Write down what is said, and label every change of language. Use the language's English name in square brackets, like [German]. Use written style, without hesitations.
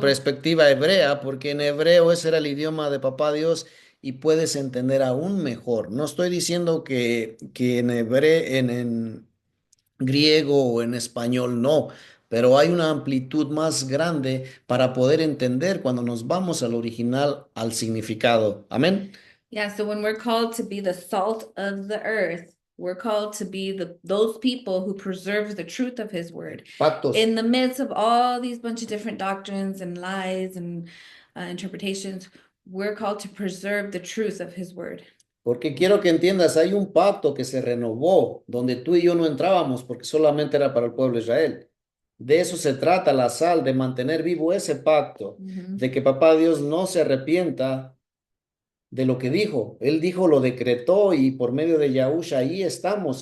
[Spanish] perspectiva hebrea, porque en hebreo ese era el idioma de Papá Dios y puedes entender aún mejor. No estoy diciendo que en hebreo, en griego o en español, no, pero hay una amplitud más grande para poder entender cuando nos vamos al original, al significado. Amén. [English] Yeah, so when we're called to be the salt of the earth, we're called to be those people who preserve the truth of his word. [Spanish] Pactos. [English] In the midst of all these bunch of different doctrines and lies and interpretations, we're called to preserve the truth of his word. [Spanish] Porque quiero que entiendas, hay un pacto que se renovó, donde tú y yo no entrábamos, porque solamente era para el pueblo de Israel. De eso se trata la sal, de mantener vivo ese pacto, de que Papá Dios no se arrepienta de lo que dijo. Él dijo, lo decretó y por medio de Yahusha ahí estamos.